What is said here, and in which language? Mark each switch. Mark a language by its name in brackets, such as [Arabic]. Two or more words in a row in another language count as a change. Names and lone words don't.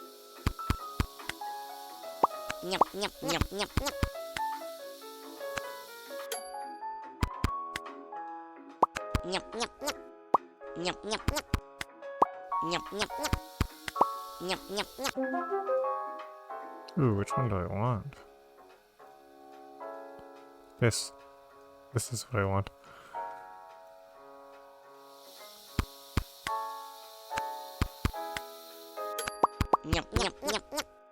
[English] Nyap, nyap, nyap, nyap, nyap. Nyap, nyap, nyap. Nyap, nyap, nyap. Nyap, nyap, nyap. Nyap, nyap, nyap. Ooh, which one do I want? This. This is what I want. Nyap, nyap, nyap, nyap.